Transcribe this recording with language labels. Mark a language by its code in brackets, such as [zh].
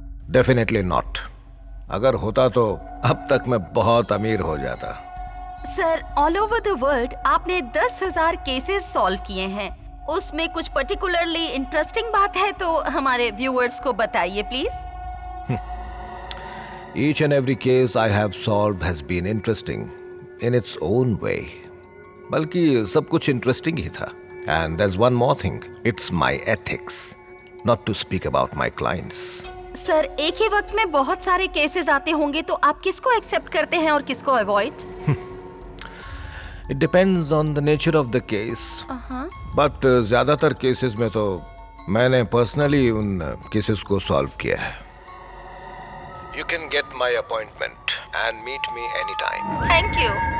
[en] Definitely not. [hi] अगर होता तो अब तक मैं बहुत अमीर हो जाता। Sir, [en] all over the world [hi] आपने 10,000 केसेस सॉल्व किए हैं, उसमें कुछ पर्टिकुलरली इंटरेस्टिंग बात है तो हमारे व्यूअर्स को बताइए please. [en] Each and every case I have solved has been interesting in its own way. [hi] बल्कि सब कुछ इंटरेस्टिंग ही था। [en] And there's one more thing. It's my ethics, not to speak about my clients. [hi] Sir, एक ही वक्त में बहुत सारे cases आते होंगे तो आप किसको एक्सेप्ट करते हैं और किसको avoid? [en] It depends on the nature of the case. [hi] But ज्यादातर केसेस में तो मैंने पर्सनली उन केसेस को सॉल्व किया है। [en] You can get my appointment and meet me anytime. Thank you.